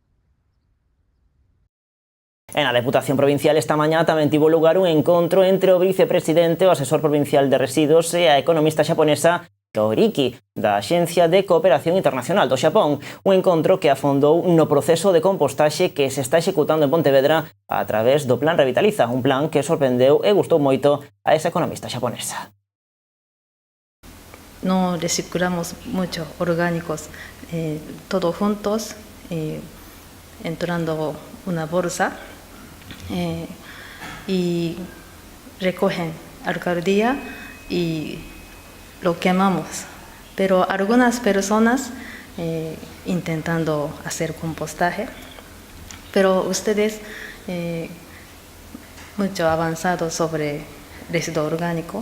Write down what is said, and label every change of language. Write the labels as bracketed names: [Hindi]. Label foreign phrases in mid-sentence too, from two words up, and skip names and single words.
[Galician] En a Deputación Provincial esta mañá tamén tivo lugar un encontro entre o vicepresidente, o asesor provincial de residuos e a economista xaponesa Kaoriki, da Axencia de Cooperación Internacional do Xapón, un encontro que afondou no proceso de compostaxe que se está executando en Pontevedra a través do Plan Revitaliza, un plan que sorprendeu e gustou moito a esa economista xaponesa. [Spanish] No reciclamos mucho orgánicos, todos juntos, entrando una bolsa y recogen alcaldía y lo quemamos, pero algunas personas intentando hacer compostaje, pero ustedes mucho avanzados sobre residuo orgánico.